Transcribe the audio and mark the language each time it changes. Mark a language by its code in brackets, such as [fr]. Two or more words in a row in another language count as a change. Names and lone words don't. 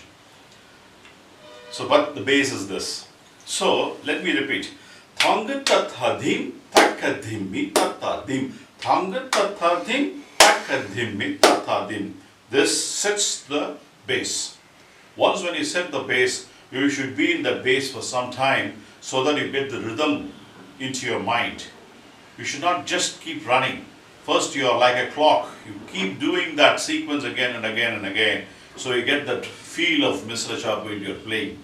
[en] So, but the base is this. So, let me repeat. Thanga tathadim takadhimmi tathadim. Thanga tathadim takadhimmi tathadim. This sets the base. Once when you set the base, you should be in the base for some time so that you get the rhythm into your mind. You should not just keep running. First you are like a clock. You keep doing that sequence again and again and again. So you get that feel of Misra Chapu in your playing.